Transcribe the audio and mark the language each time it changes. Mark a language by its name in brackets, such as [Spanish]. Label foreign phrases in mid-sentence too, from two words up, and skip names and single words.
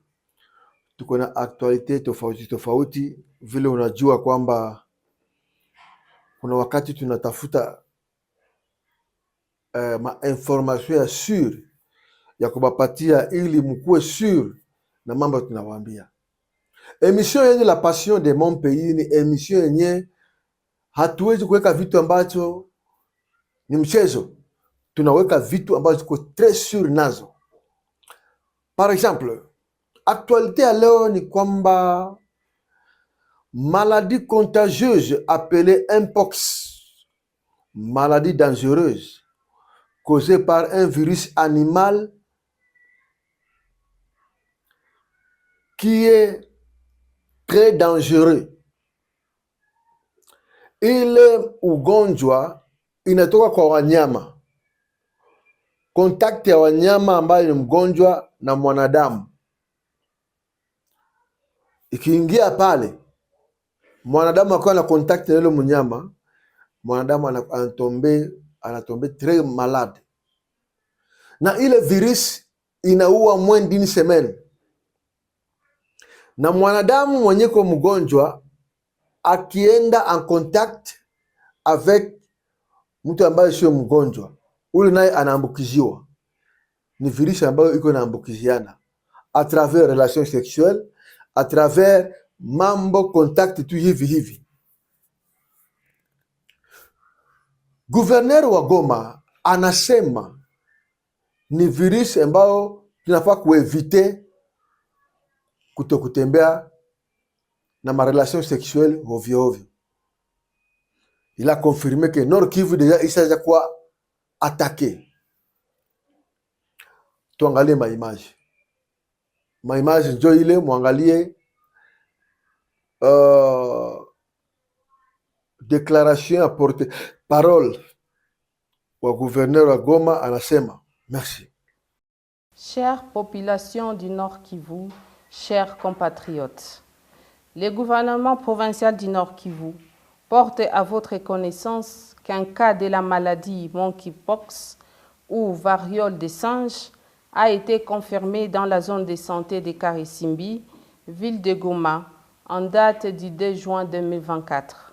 [Swahili] Tuko na actualité tofauti tofauti, vile unajua kwamba kuna wakati tunatafuta information ya sur ya kubapatia ili mkuwe sur na mambo tunawaambia. Emission yenye La Passion de Mon Pays ni emission yenye hatuwezi kuweka vitu ambacho ni mchezo. Tunaweka vitu ambazo ziko [French] très sur [Swahili] nazo. [French] Par exemple, actualité [Swahili] ya leo ni kwamba [French] maladie contagieuse appelée Mpox, maladie dangereuse causée par un virus animal qui est très dangereux. [Swahili] Ile ugonjwa inatoka kwa wanyama, contact ya wanyama ambayo ni mgonjwa na mwanadamu. Ikiingia pale, mwanadamu akiwa na contact na ile mnyama, mwanadamu anatombe [French] très malade. [Swahili] Na ile virus inaua [French] moins d'une semaine. [Swahili] Na mwanadamu mwenye kwa mgonjwa akienda [French] en contact avec [Swahili] mtu ambaye sio mgonjwa, ule naye anaambukiziwa. Ni virus ambayo iko naambukiziana [French] à travers relations sexuelles, à travers [Swahili] mambo contact tu hivi. Gouverneur wa Goma anasema ni virus ambayo tunafaa kuevite kutokutembea na ma [French] relation sexuelle [Swahili] ovyo. [French] Il a confirmé que Nord Kivu déjà [Swahili] isaja kuwa [French] attaqué. [Swahili] Tuangalie maimage njo ile, muangalie [French] déclaration à porter parole [Swahili] wa gouverneur wa Goma anasema. [French] Merci. Chère population du Nord Kivu, chers compatriotes, le gouvernement provincial du Nord Kivu porte à votre connaissance qu'un cas de la maladie monkeypox ou variole des singes a été confirmé dans la zone de santé de Karisimbi, ville de Goma, en date du 2 juin 2024.